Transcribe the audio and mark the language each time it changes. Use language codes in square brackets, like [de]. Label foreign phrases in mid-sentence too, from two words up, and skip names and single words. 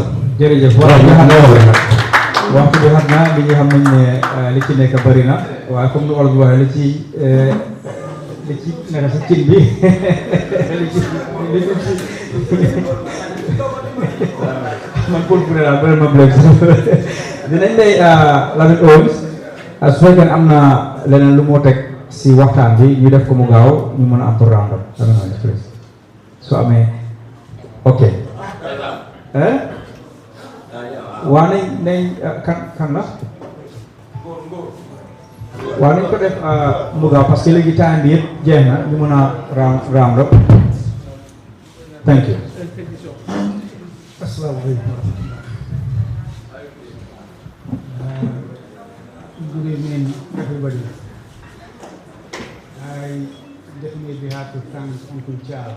[wo] jërëjëf waxtu bi xam naa li nga xam nañ ne li ci nekk bëri na waaye comme ni olof bi waxee li ci nekk si cin bi man pour bu ne daal bëri ma blé dinañ lay Lamine Holmes su fekkee am na leneen lu moo teg si waxtaan bi ñu def ko mu gaaw ñu mën a am pour [en] round up [wo] su amee ok waa nañ kan la waaw nañ ko def mu gaaw [fr] parce que [wo] léegi temps bi yëpp jeex na ñu mën a [en] round up thank you. [ar] Assalamualaikum. [en] Good evening, everybody. I definitely have to thank Uncle Charles.